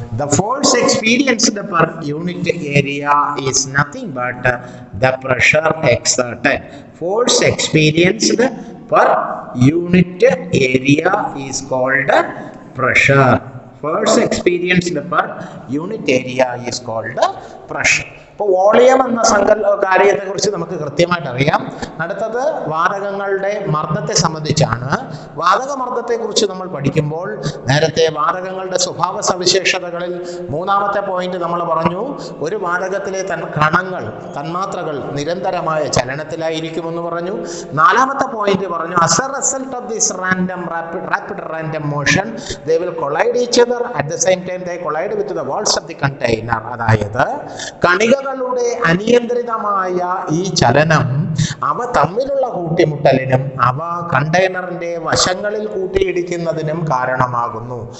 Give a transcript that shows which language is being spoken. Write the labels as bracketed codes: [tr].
[en] The force experienced per unit area is nothing but the pressure exerted. Force experienced per unit area is called pressure. Force experienced per unit area is called pressure. [ml] ഇപ്പോൾ volume എന്ന കാര്യത്തെക്കുറിച്ച് നമുക്ക് കൃത്യമായിട്ട് അറിയാം. അടുത്തത് വാതകങ്ങളുടെ മർദ്ദത്തെ സംബന്ധിച്ചാണ്. വാതക മർദ്ദത്തെക്കുറിച്ച് നമ്മൾ പഠിക്കുമ്പോൾ നേരത്തെ വാതകങ്ങളുടെ സ്വഭാവ സവിശേഷതകളിൽ മൂന്നാമത്തെ പോയിന്റ് നമ്മൾ പറഞ്ഞു, ഒരു വാതകത്തിലെ കണങ്ങൾ തന്മാത്രകൾ നിരന്തരമായ ചലനത്തിലായിരിക്കുമെന്ന് പറഞ്ഞു. നാലാമത്തെ പോയിന്റ് പറഞ്ഞു, [en] as a result of this rapid random motion they will collide each other, at the same time they collide with the walls of the container. [ml] അതായത് കണികകളുടെ അനിയന്ത്രിതമായ ഈ ചലനം അവ തമ്മിലുള്ള കൂട്ടിമുട്ടലിനും അവ കണ്ടെയ്നറിന്റെ വശങ്ങളിൽ കൂട്ടിയിടിക്കുന്നതിനും കാരണമാകുന്നു.